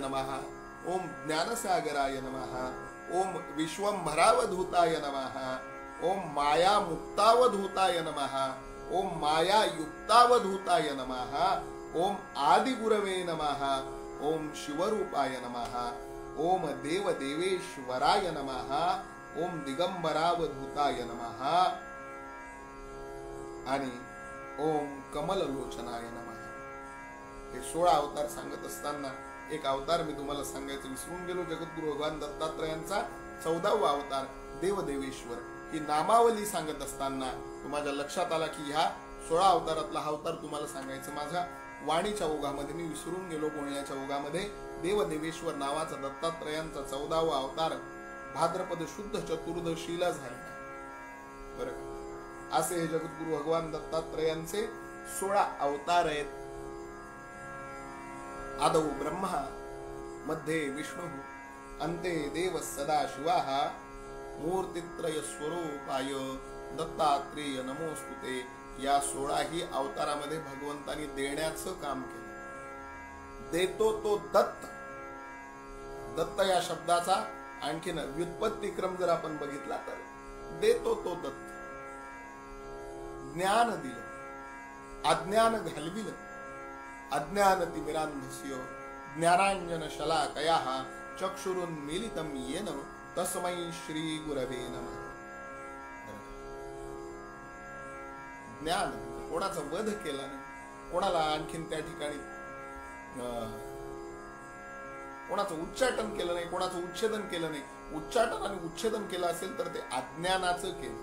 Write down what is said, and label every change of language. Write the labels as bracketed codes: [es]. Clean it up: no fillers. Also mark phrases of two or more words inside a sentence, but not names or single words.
[sa] नमः, ओम ज्ञानसागराय नमः, ओम विश्वंभरावधूताय नमः, ओम माया मुक्तावधूताय नमः, ओम माया युक्तावधूताय नमः, ओम आदिगुरवे नमः, ओम शिवरूपाय नमः, ओम देवदेवेश्वराय नमः, ओम दिगंबरावधूताय नमः आणि ओम कमललोचनाय नमः. [mr] हे 16 अवतार सांगत असताना एक अवतार मी तुम्हाला सांगायचं विसरून गेलो. जगद्गुरु भगवान दत्तात्रयांचा 14वा अवतार देवदेवेश्वर. ही नामावली सांगत असताना माझ्या लक्षात आला की ह्या 16 अवतारातला हा अवतार तुम्हाला सांगायचं माझ्या वाणीच्या ओघामध्ये मी विसरून गेलो. बोलण्याच्या ओघामध्ये देवदेवेश्वर नावाचा दत्तात्रयांचा 14वा अवतार भाद्रपद शुद्ध चतुर्दशीला झाला. बरं, असे हे जगद्गुरु भगवान दत्तात्रयांचे 16 अवतार आहेत. [sa] आदौ ब्रह्मा, मध्ये विष्णु, अन्ते देव सदा शिवाः, मूर्तित्रय स्वरूपाय दत्तात्रेय नमोस्तुते. [mr] या 16 ही अवतारामध्ये भगवंतानी देण्याचं काम केलं. देतो तो दत्त. दत्त या शब्दाचा आणखीन व्युत्पत्ती क्रम जर आपण बघितला तर देतो तो दत्त. ज्ञान दिलं, अज्ञान घालविलं. [sa] अज्ञान तिमिरांधस्य ज्ञानांजन शलाकयाः चक्षुरुन्मीलितं येन तस्मै श्री गुरवे नमः. [mr] ज्ञान, कोणाचा वध केला नाही, कोणाला आणखीन त्या ठिकाणी कोणाचं उच्चाटन केलं नाही, कोणाचं उच्छेदन केलं नाही. उच्चाटन आणि उच्छेदन केलं असेल तर ते अज्ञानाचं केलं.